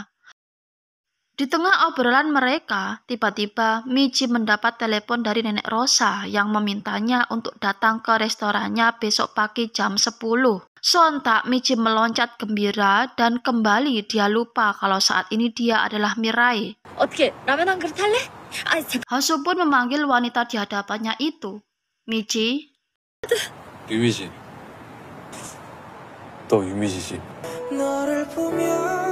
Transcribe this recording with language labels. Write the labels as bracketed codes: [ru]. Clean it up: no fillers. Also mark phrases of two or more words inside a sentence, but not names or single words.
[id] Di tengah obrolan mereka, tiba-tiba Michi mendapat telepon dari Nenek Rosa yang memintanya untuk datang ke restorannya besok pagi jam 10. Sontak Michi meloncat gembira dan kembali dia lupa kalau saat ini dia adalah Mirai. [ko] 어떻게 라면 한 그릇 할래? 아니 잠깐. [id] Hasu pun memanggil wanita di hadapannya itu. [ko] Michi, 유미지. 너 유미지지. 너를 보며